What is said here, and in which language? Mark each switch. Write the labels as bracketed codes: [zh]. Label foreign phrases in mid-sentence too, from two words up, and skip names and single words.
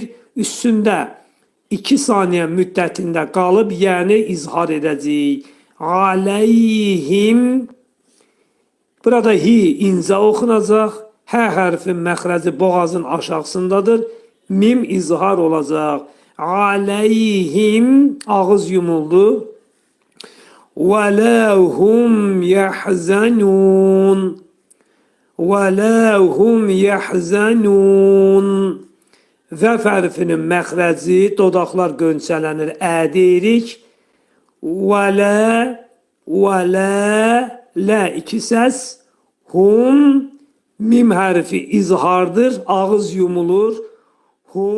[az] Üstündə 2 saniyə müddətində qalıb yəni izhar edəcəyik. Aleyhim. Burada hi incə oxunacaq. Hə hərfin məxrəci boğazın aşağısındadır. Mim izhar olacaq. Aleyhim. Ağız yumuldu. [ar] وَلَا هُمْ يَحْزَنُونَ وَلَا هُمْ يَحْزَنُونَ [az] Vəf hərfinin məxrəci, dodaqlar qönçələnir, ə deyirik. وَلَا lə 2 səs. Hum, mim hərfi izhardır, ağız yumulur.